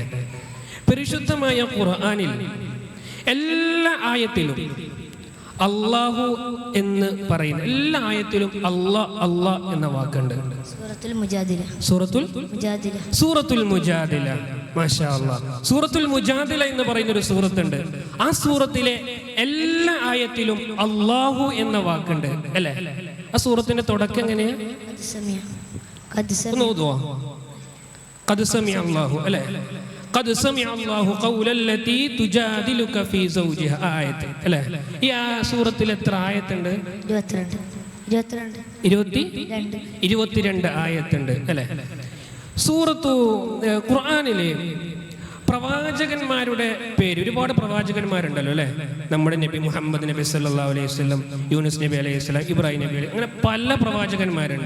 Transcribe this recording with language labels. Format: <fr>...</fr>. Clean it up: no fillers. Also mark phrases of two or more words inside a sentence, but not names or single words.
<ml>പരിശുദ്ധമായ ഖുർആനിൽ എല്ലാ ആയത്തിലും അല്ലാഹു എന്ന് പറയുന്ന എല്ലാ ആയത്തിലും അല്ലാ എന്ന വാക്കുണ്ട്. സൂറത്തുൽ മുജാദില.</ml> <ar>ما شاء الله.</ar> <ml>സൂറത്തുൽ മുജാദില എന്ന് പറയുന്ന ഒരു സൂറത്തുണ്ട്. ആ സൂറത്തിലെ എല്ലാ ആയത്തിലും അല്ലാഹു എന്ന വാക്കുണ്ട് അല്ലേ? ആ സൂറത്തിന്റെ തുടക്കം എങ്ങനെയാ?</ml> <ar>قد سمع الله ألا قد سمع الله قول التي تجادلك في زوجها آية ألا يا سورة</ar> <ml>എത്ര ആയത്തുണ്ട്? 22 ആയത്തുണ്ട് അല്ലേ? സൂറത്തു ഖുർആനിലെ പ്രവാചകന്മാരുടെ പേര്, ഒരുപാട് പ്രവാചകന്മാരുണ്ടല്ലോ അല്ലേ? നമ്മുടെ നബി മുഹമ്മദ് നബി</ml> <ar>صلى الله عليه وسلم,</ar> <ml>യൂനുസ് നബി</ml> <ar>عليه السلام,</ar> <ml>ഇബ്രാഹിം നബി, അങ്ങനെ പല പ്രവാചകന്മാരുണ്ട്.</ml>